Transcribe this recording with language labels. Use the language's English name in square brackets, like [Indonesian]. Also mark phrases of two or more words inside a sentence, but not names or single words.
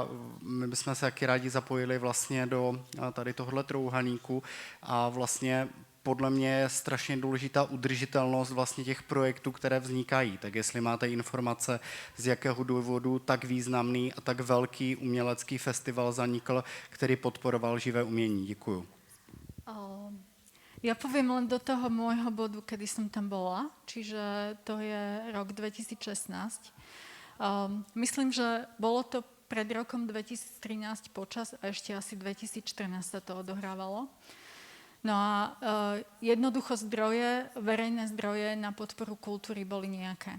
[Czech] My bychom se taky rádi zapojili vlastně do tady tohohle trouhelníku a vlastně podle mě je strašně důležitá udržitelnost vlastně těch projektů, které vznikají. Tak jestli máte informace, z jakého důvodu tak významný a tak velký umělecký festival zanikl, který podporoval živé umění. Děkuju. [Slovak] Ja poviem len do toho môjho bodu, kedy som tam bola, čiže to je rok 2016. Myslím, že bolo to pred rokom 2013 počas a ešte asi 2014 sa to odohrávalo. No a jednoducho verejné zdroje na podporu kultúry boli nejaké.